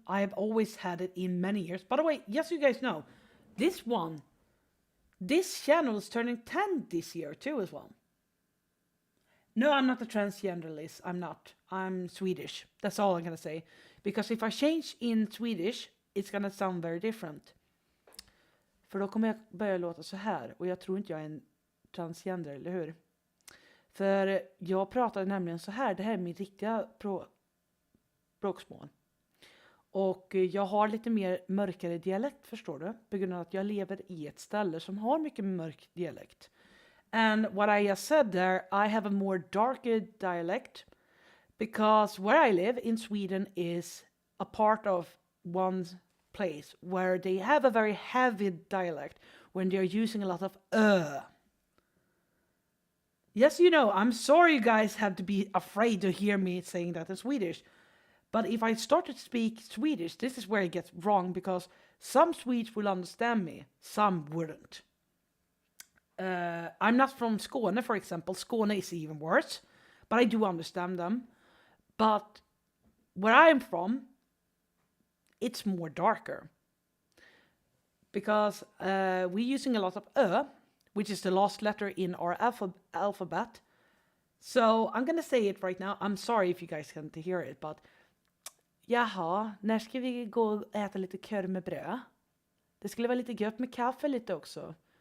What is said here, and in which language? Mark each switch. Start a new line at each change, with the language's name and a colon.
English: I have always had it in many years. By the way, just so you guys know, this channel is turning 10 this year too as well. No, I'm not a transgender, Liz. I'm not. I'm Swedish. That's all I'm gonna say. Because if I change in Swedish, it's gonna sound very different.
Swedish: För då kommer jag börja låta så här. Och jag tror inte jag är en transgender, eller hur? För jag pratar nämligen så här. Det här är min riktiga språksmål. Och jag har lite mer mörkare dialekt, förstår du? På grund av att jag lever i ett ställe som har mycket mörk dialekt.
English: And what I just said there, I have a more darker dialect. Because where I live in Sweden is a part of one place where they have a very heavy dialect when they're using a lot of Yes, I'm sorry you guys have to be afraid to hear me saying that in Swedish. But if I start to speak Swedish, this is where it gets wrong, because some Swedes will understand me, some wouldn't. I'm not from Skåne, for example. Skåne is even worse, but I do understand them. But where I'm from, it's more darker. Because we're using a lot of which is the last letter in our alphabet. So I'm gonna say it right now. I'm sorry if you guys can't hear it, but
Swedish: jaha, när ska vi gå och äta lite korv med bröd? Det skulle vara lite gött med kaffe lite också.